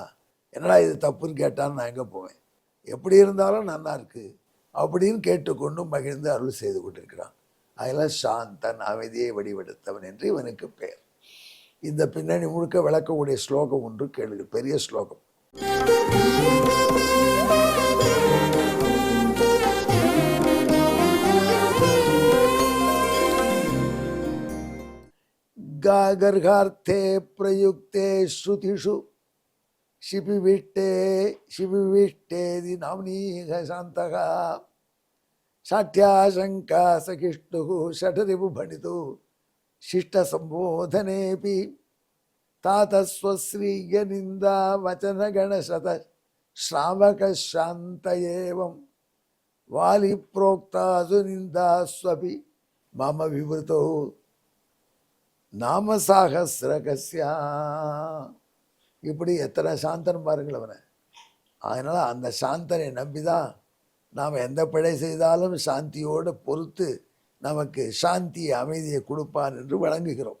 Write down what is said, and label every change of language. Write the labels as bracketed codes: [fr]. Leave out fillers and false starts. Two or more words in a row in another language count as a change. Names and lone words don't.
[ta] என்னடா இது தப்புன்னு கேட்டான்னு நான் எங்கே போவேன்? எப்படி இருந்தாலும் நல்லா இருக்கு அப்படின்னு கேட்டுக்கொண்டு மகிழ்ந்து அருள் செய்து கொண்டிருக்கிறான். அதெல்லாம் சாந்தன், அமைதியை வடிவெடுத்தவன் என்று இவனுக்கு பெயர். இந்த பின்னணி முழுக்க விளக்கக்கூடிய ஸ்லோகம் ஒன்று கேளுங்க, பெரிய ஸ்லோகம். [sa] गागर्हार्थे प्रयुक्ते श्रुतिषु शिपिविष्टेदि नाम्नीह शान्तः साठ्याशङ्का सखिष्टुः षठरिपुभणितु शिष्टसम्बोधनेऽपि तातस्वश्रीयनिन्दा वचनगणशत श्रावकशान्त एवं वालिप्रोक्तासु निन्दास्वपि मम विवृतौ நாமசாகசிரகஸ்யா. [ta] இப்படி எத்தனை சாந்தன் பாருங்கள் அவனை. அதனால் அந்த சாந்தனை நம்பி தான் நாம் எந்த பிழை செய்தாலும் சாந்தியோடு பொறுத்து நமக்கு சாந்தி அமைதியை கொடுப்பான் என்று வழங்குகிறோம்.